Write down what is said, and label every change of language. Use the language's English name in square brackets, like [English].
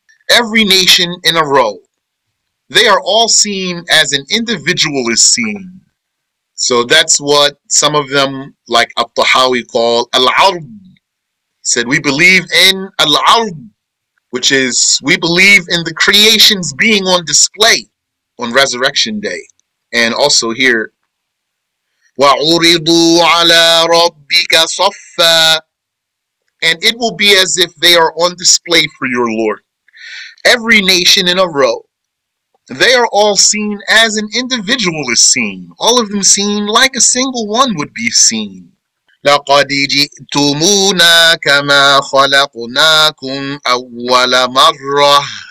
[English] Every nation in a row. They are all seen as an individual is seen. So that's what some of them, like At-Tahawi, call Al-Ard. Said we believe in Al-Ard, which is we believe in the creations being on display on Resurrection Day. And also here, [Arabic] وَعُرِضُوا عَلَى رَبِّكَ صَفًّا. [English] And it will be as if they are on display for your Lord. Every nation in a row. They are all seen as an individual is seen. All of them seen like a single one would be seen. [Arabic] لَقَدْ جِئْتُمُونَا كَمَا خَلَقْنَاكُمْ أَوَّلَ مَرَّةٍ.